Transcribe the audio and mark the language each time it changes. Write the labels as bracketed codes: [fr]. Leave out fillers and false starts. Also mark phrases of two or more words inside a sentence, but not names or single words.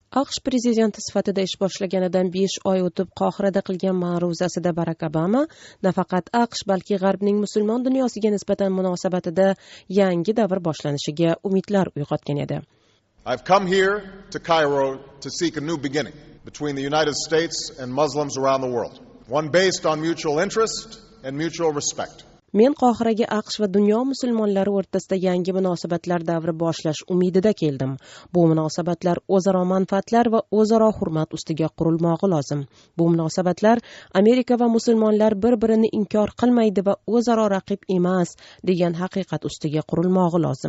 [uz] AQSh prezidenti sifatida ish boshlaganidan 5 oy o'tib Qohirada qilgan ma'ruzasida Barak Obama nafaqat AQSh balki G'arbning musulmon dunyosiga nisbatan munosabatida yangi davr boshlanishiga umidlar uyg'otgan edi. [en] I've come here to Cairo to seek a new beginning between the United States and Muslims around the world, one based on mutual interest and mutual respect. [uz] Men Qohiraga AQSh va dunyo musulmonlari o'rtasida yangi munosabatlar davri boshlash umidida keldim. Bu munosabatlar o'zaro manfaatlar va o'zaro hurmat ustiga qurilmog'i lozim. Bu munosabatlar Amerika va musulmonlar bir-birini inkor qilmaydi va o'zaro raqib emas degan haqiqat ustiga qurilmog'i lozim.